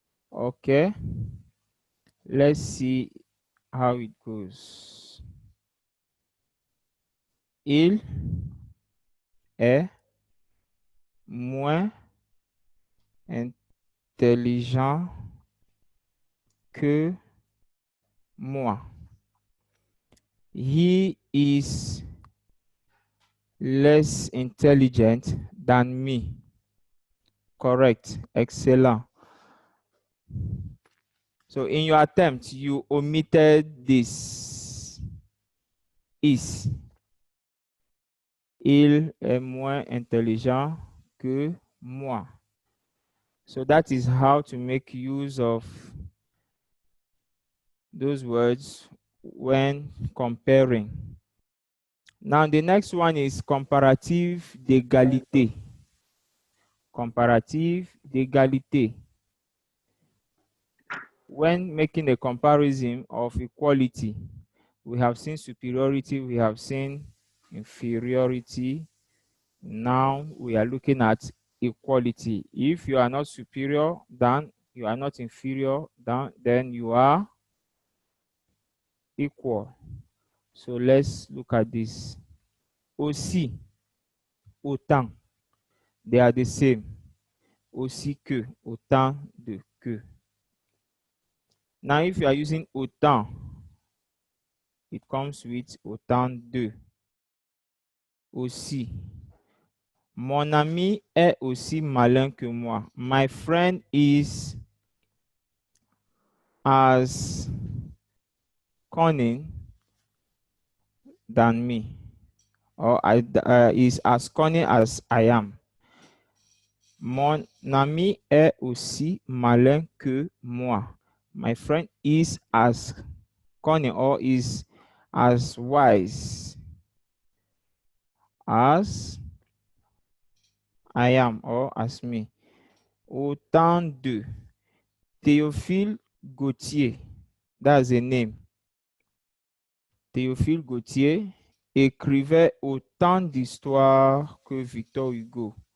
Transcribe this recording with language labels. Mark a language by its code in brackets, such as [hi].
[en] Okay. Let's see how it goes. [fr] Il est moins intelligent que moi. [en] He is less intelligent than me. Correct. Excellent. So in your attempt, you omitted this is. [fr] Il est moins intelligent que moi. [en] So that is how to make use of those words when comparing. Now the next one is comparative d'égalité. [fr] Comparative d'égalité. [en] When making a comparison of equality, we have seen superiority, we have seen inferiority. Now we are looking at equality. If you are not superior, then you are not inferior, then you are equal. So let's look at this. Aussi, autant, they are the same. [fr] Aussi que, autant de que. [en] Now if you are using autant, it comes with autant de. Aussi. [fr] Mon ami est aussi malin que moi. [en] My friend is as cunning than me, or is as cunning as I am. [fr] Mon ami est aussi malin que moi. [en] My friend is as cunning or is as wise as I am or as me. Autant de. Théophile Gautier, that's a name. [fr] Théophile Gautier écrivait autant d'histoires que Victor Hugo.